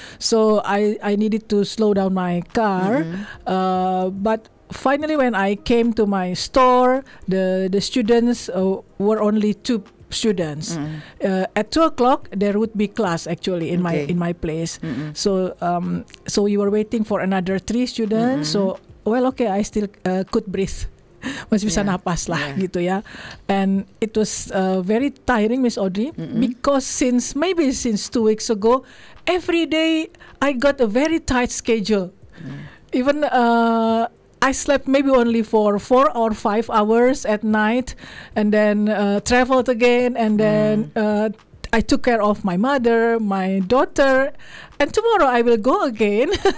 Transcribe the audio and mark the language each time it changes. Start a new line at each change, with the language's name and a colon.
English: So I needed to slow down my car. But finally when I came to my store, the students were only 2 students. At 2 o'clock there would be class actually in my place. So we were waiting for another 3 students. So I still could breathe.
Indonesian: Masih bisa napas lah gitu ya.
English: And it was very tiring, Miss Audrey, because since 2 weeks ago, every day I got a very tight schedule. Even I slept maybe only for 4 or 5 hours at night, and then traveled again, and then I took care of my mother, my daughter, and tomorrow I will go again.